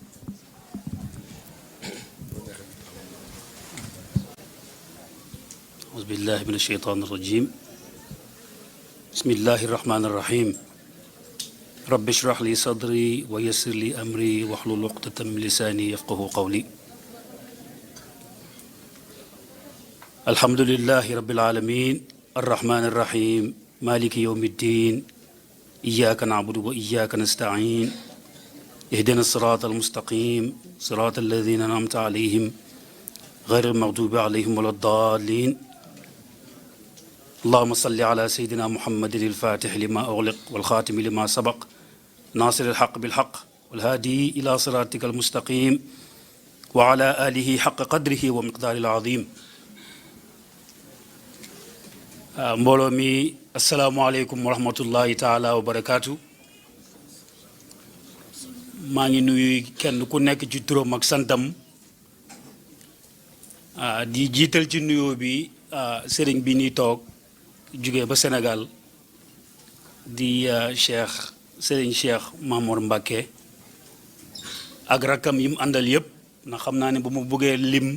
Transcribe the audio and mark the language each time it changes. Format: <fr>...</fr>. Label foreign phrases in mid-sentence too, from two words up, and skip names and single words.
<ar>أعوذ بالله من الشيطان الرجيم بسم الله الرحمن الرحيم رب اشرح لي صدري ويسر لي أمري واحلل عقدة من لساني يفقهوا قولي الحمد لله رب العالمين الرحمن الرحيم مالك يوم الدين إياك نعبد وإياك نستعين اهدنا الصراط المستقيم صراط الذين أنعمت عليهم غير المغضوب عليهم ولا الضالين اللهم صل على سيدنا محمد الفاتح لما أغلق والخاتم لما سبق ناصر الحق بالحق والهادي إلى صراطك المستقيم وعلى آله حق قدره ومقدار العظيم</ar> <wo>mbooloo mi</wo> <ar>السلام عليكم ورحمة الله تعالى وبركاته</ar> <wo>maa ngi nuyu kenn ku nekk ci turam ak santam di jiital ci nuyoo bi sëriñ bi ni toog jóge ba Sénégal di sëriñ Cheikh Mamour Mbacké ak rakkam yi mu àndal yëpp ndax xam naa ne bu mu bëggee lim</wo>